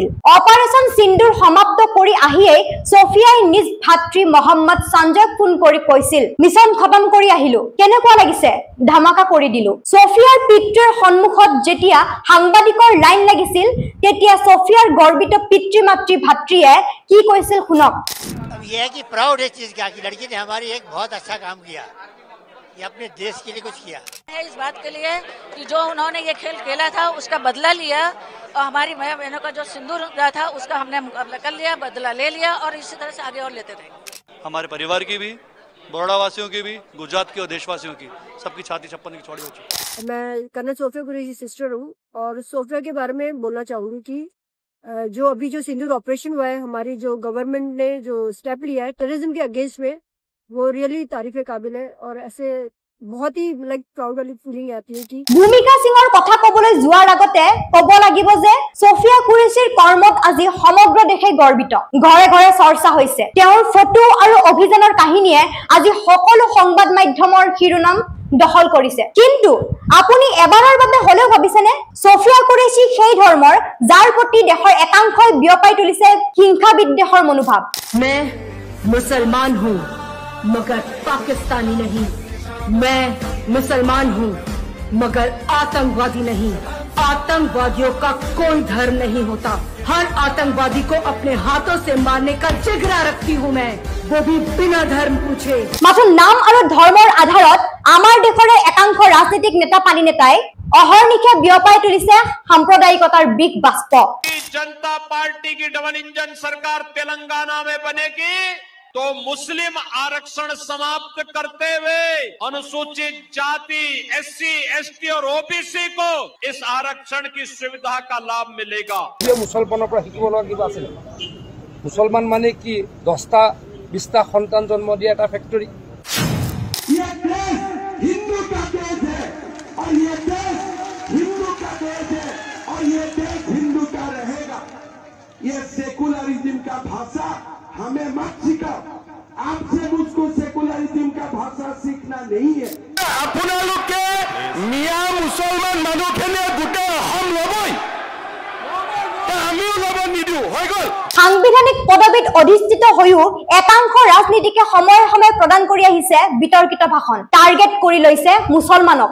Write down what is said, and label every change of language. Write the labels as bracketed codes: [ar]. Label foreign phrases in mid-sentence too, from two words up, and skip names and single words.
[as] অপাৰেশ্যন সিন্দুৰ সমাপ্ত কৰি আহিয়েই ছফিয়াই নিজ ভাতৃ মহম্মদ সঞ্জয়ক ফোন কৰি কৈছিল, মিছন খতম কৰি আহিলো, কেনেকুৱা লাগিছে? ধামাকা কৰি দিলো। ছফিয়াৰ পিতৃৰ সন্মুখত যেতিয়া সাংবাদিকৰ লাইন লাগিছিল তেতিয়া ছফিয়াৰ গৰ্বিত পিতৃ মাতৃ ভাতৃয়ে কি কৈছিল শুনক। [hi] ये है कि प्राउड है चीज का कि लड़की ने हमारी एक बहुत अच्छा काम किया, ये अपने देश के लिए कुछ किया है। इस बात के लिए कि जो उन्होंने ये खेल खेला था उसका बदला लिया और हमारी बहनों का जो सिंदूर था उसका हमने मुकाबला कर लिया, बदला ले लिया और इसी तरह से आगे और लेते रहेंगे। हमारे परिवार की भी बड़ौदा वासियों की भी, गुजरात की और देशवासियों की, सबकी छाती छप्पन की चौड़ी हो चुकी है। मैं कर्नल सोफिया कुरैशी सिस्टर हूँ और सोफिया के बारे में बोलना चाहूँगी कि जो अभी जो सिंदूर ऑपरेशन हुआ है, हमारी जो गवर्नमेंट ने जो स्टेप लिया है टेररिज्म के अगेंस्ट में, वो रियली तारीफ काबिल है और ऐसे बहुत ही प्राउड वाली फीलिंग आती है कि [as] ভূমিকা সিঙৰ কথা কবলৈ যোৱাৰ আগতে কব লাগিব যে সোফিয়া কুৰেশ্বীৰ কৰ্মত আজি সমগ্ৰ দেশে গৰ্বিত। ঘৰে ঘৰে চৰ্চা হৈছে। তেওঁৰ ফটো আৰু অভিযানৰ কাহিনীয়ে আজি সকলো সংবাদ মাধ্যমৰ শিৰোনাম দখল কৰিছে। কিন্তু আপুনি এবাৰৰ বাবে হলেও ভাবিছেনে সোফিয়া কুৰেশ্বী সেই ধৰ্মৰ যাৰ প্ৰতি দেশৰ একাংশই বিয়পাই তুলিছে হিংসা বিদ্বেষৰ মনোভাৱ। [hi] मैं मुसलमान हूँ मगर पाकिस्तानी नहीं। मैं मुसलमान हूँ मगर आतंकवादी नहीं। आतंकवादियों का कोई धर्म नहीं होता। हर आतंकवादी को अपने हाथों से मारने का जिगरा रखती हूँ मैं, वो भी बिना धर्म पूछे। [as] মাত্ৰ নাম আৰু ধৰ্মৰ আধাৰত আমাৰ দেশৰে একাংশ ৰাজনৈতিক নেতা পানী নেতাই অহৰ্নিশে বিয়পাই তুলিছে সাম্প্ৰদায়িকতাৰ বিগ বাষ্প। [hi] जनता पार्टी की डबल इंजन सरकार तेलंगाना में बनेगी तो मुस्लिम आरक्षण समाप्त करते हुए अनुसूचित जाति, SC, ST और OBC को इस आरक्षण की सुविधा का लाभ मिलेगा। मुसलमानों पर [as] शिकिबलगीয়া কিবা আছিল? [hi] मुसलमान माने कि [as] 10টা 20টা সন্তান জন্ম দিয়া এটা ফ্যাক্টরি। [hi] ये देश हिंदू का देश है और ये देश हिंदू का देश है और ये देश हिंदू का रहेगा। ये सेकुलरिज्म का भाषा हमें मत सिखाओ। आपसे मुझको सेकुलरिज्म का भाषा सीखना नहीं है। [as] আপোনালোকে মিয়া মুছলমান মানুহখিনিয়ে গোটেই অসম ল'বই, আমিও ল'ব নিদিও, হৈ গ'ল। সাংবিধানিক পদবীত অধিষ্ঠিত হৈও একাংশ ৰাজনীতিকে সময়ে সময়ে প্ৰদান কৰি আহিছে বিতৰ্কিত ভাষণ। টাৰ্গেট কৰি লৈছে মুছলমানক।